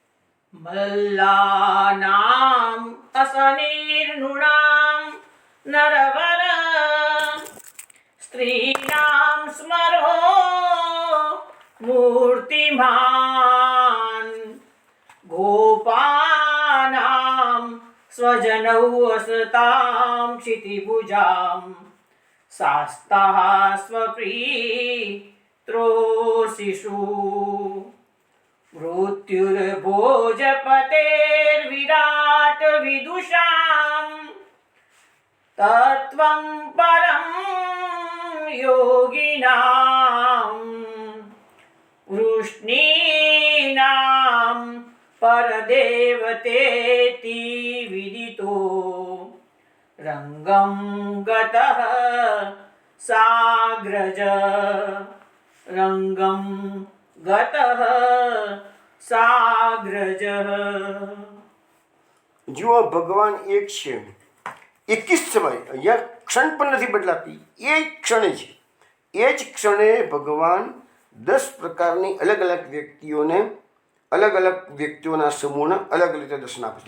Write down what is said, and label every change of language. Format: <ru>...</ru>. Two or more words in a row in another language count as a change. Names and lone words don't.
<sa>મલ્લાનામ અસનિર્નૃણામ નરવર સ્ત્રીનામ સ્મરો મૂર્તિમાન ગોપાનામ સ્વજનૌ અસતામ ક્ષિતિભુજામ શાસ્તા સ્વપ્રીત્રોષિષુ. मृत्युर्भोजपतेर्विराट विदुषां तत्त्वं परं योगिनां वृष्णीनां परदेवतेति विदितो रङ्गं गतः साग्रज रङ्गं गतः साग्रज.</sa> <gu>જુઓ ભગવાન એક છે, એક જ સમય, અહીંયા ક્ષણ પણ નથી બદલાતી, એ જ ક્ષણે છે. એ જ ક્ષણે ભગવાન 10 પ્રકારની અલગ અલગ વ્યક્તિઓના સમૂહને અલગ અલગ રીતે દર્શન આપે.</gu>